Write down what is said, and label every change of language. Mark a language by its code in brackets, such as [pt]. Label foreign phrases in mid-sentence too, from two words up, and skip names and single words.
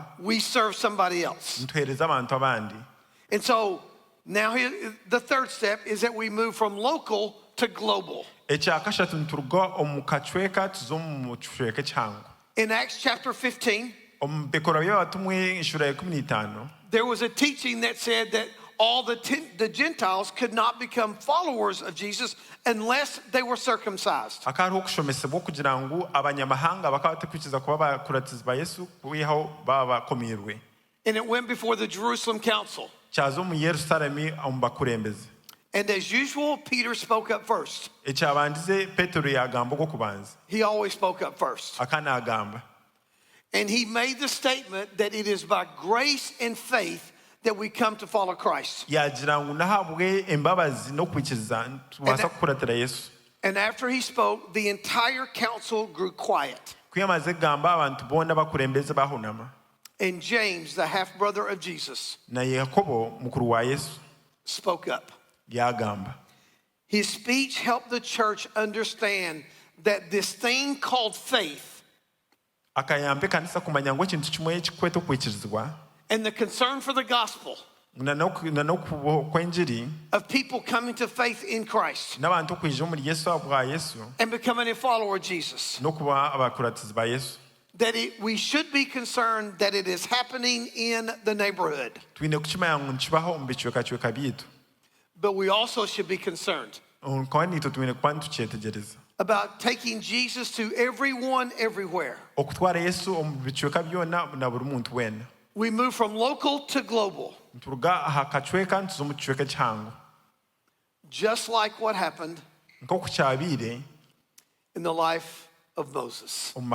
[en] We serve somebody else. [nyn] nituheereza abantu abandi. [en] And so now here, the third step is that we move from local to global. [nyn] Ekyakashatu nituruga omu kacweka tuza omu kicweka ekihango. [en] In Acts chapter 15, [nyn] Omu bikorwa by'abatumwa enshura ya 15, [en] there was a teaching that said that all the Gentiles could not become followers of Jesus unless they were circumcised. [nyn] hakariho okushomesebwa kugira ngu abanyamahanga bakaba batakwikiza kuba bakuratizi ba Yesu kwihaho baba bakomirwe. [en] And it went before the Jerusalem council. [nyn] Kyaza omu Yerusalemu omu bakurembezi. [en] And as usual, Peter spoke up first. [nyn] Ekyabandize Petero yagamba ogw'okubanza, [en] He always spoke up first. [nyn] akaana agamba. [en] And he made the statement that it is by grace and faith that we come to follow Christ. [nyn] Yagira ngu nahabwe embabazi n'okwikiriza tubaasa kukuratira Yesu. [en] And after he spoke, the entire council grew quiet. [nyn] Kuyamaze kugamba abantu boona bakurembeze bahunama. [en] And James, the half-brother of Jesus, [nyn] Na Yakobo mukuru wa Yesu [en] spoke up. [nyn] yagamba. [en] His speech helped the church understand that this thing called faith [nyn] Akayamba ekanisa kumanya ngu ekintu kimwe ekikweta okwikirizibwa [en] and the concern for the gospel [nyn] na n'okwenjiri [en] of people coming to faith in Christ [nyn] n'abantu okwija omuri Yesu abwa Yesu [en] and becoming a follower of Jesus, [nyn] n'okuba abakuratizi ba Yesu. [en] that we should be concerned that it is happening in the neighborhood. [nyn] Twine kukimanya ngu nikibaho omu bicwekacweka byaitu. [en] But we also should be concerned about taking Jesus to everyone, everywhere. We move from local to global. Just like what happened in the life of Moses.